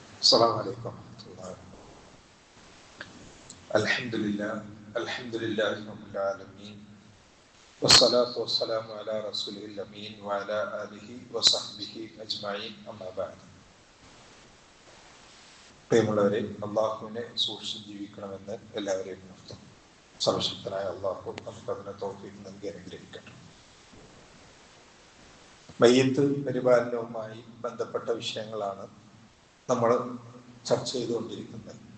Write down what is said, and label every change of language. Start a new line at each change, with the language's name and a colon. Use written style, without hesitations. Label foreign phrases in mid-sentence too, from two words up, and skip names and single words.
Arabic: السلام عليكم ورحمة الله. الحمد لله رب العالمين والصلاة والسلام على رسوله الأمين وعلى آله وصحبه أجمعين أما بعد.
Malayalam: പ്രിയമുള്ളവരെ, അള്ളാഹുവിനെ സൂക്ഷിച്ച് ജീവിക്കണമെന്ന് എല്ലാവരെയും ഉണർത്തും. സർവശക്തനായ അള്ളാഹു നമുക്കതിനെ തൗഫീഖ് നൽകി അനുഗ്രഹിക്കട്ടെ. മയ്യിത്ത് പരിപാലനവുമായി ബന്ധപ്പെട്ട വിഷയങ്ങളാണ് നമ്മൾ ചർച്ച ചെയ്തുകൊണ്ടിരിക്കുന്നത്.